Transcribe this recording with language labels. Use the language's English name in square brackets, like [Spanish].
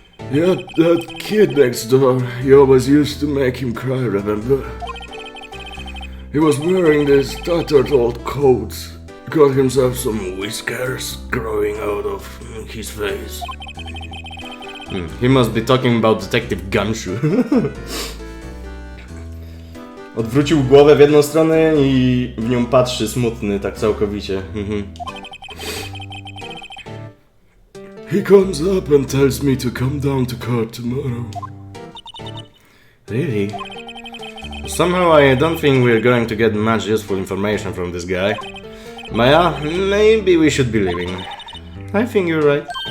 [English] Yeah, that kid next door, you always used to make him cry, remember? He was wearing this tattered old coat. Got himself some whiskers growing out of his face. He must be talking about Detective Gumshoe. [Polish] Odwrócił głowę w jedną stronę i w nią patrzy smutny, tak całkowicie. [English] He comes up and tells me to come down to court tomorrow. Really? Somehow I don't think we're going to get much useful information from this guy. Maya, maybe we should be leaving. I think you're right.